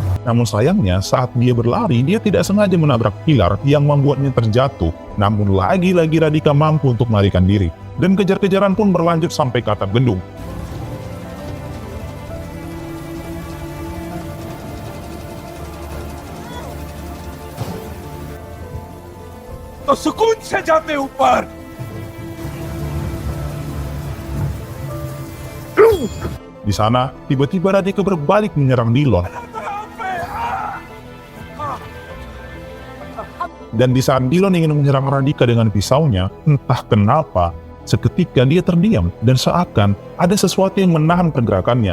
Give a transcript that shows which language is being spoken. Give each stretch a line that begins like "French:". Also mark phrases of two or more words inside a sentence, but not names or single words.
Indonesian: Namun sayangnya saat dia berlari, dia tidak sengaja menabrak pilar yang membuatnya terjatuh. Namun lagi-lagi Radhika mampu untuk melarikan diri. Dan kejar-kejaran pun berlanjut sampai ke atap gedung.
Hindi: तो सुकून से जाते ऊपर।
Indonesian: Di sana, tiba-tiba Radhika berbalik menyerang Dillon. Dan di saat Dillon ingin menyerang Radhika dengan pisaunya, entah kenapa, seketika dia terdiam dan seakan ada sesuatu yang menahan pergerakannya.